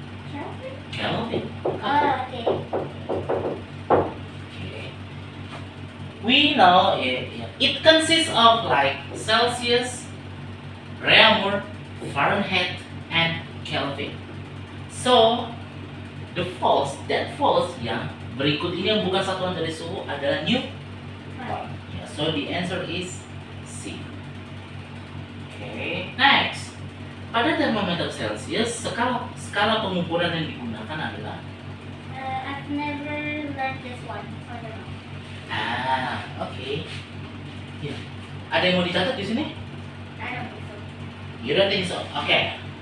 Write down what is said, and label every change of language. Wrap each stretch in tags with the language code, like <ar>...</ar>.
<en>Kelvin? Kelvin. Okay. Okay. We know it consists of like Celsius, Reaumur, Fahrenheit, and Kelvin. So that false</en> <id>yang berikut ini yang bukan satuan dari suhu adalah Newton.</id> <en>Yeah, so the answer is C. Okay.</en> <id>Next, pada termometer Celsius skala pengukuran yang digunakan adalah</id> <en>I've never learned this one. So I don't know. Okay. Yeah.</en> <id>Ada yang mau dicatat di sini?</id> <en>I don't think so. You don't think so? Okay.</en>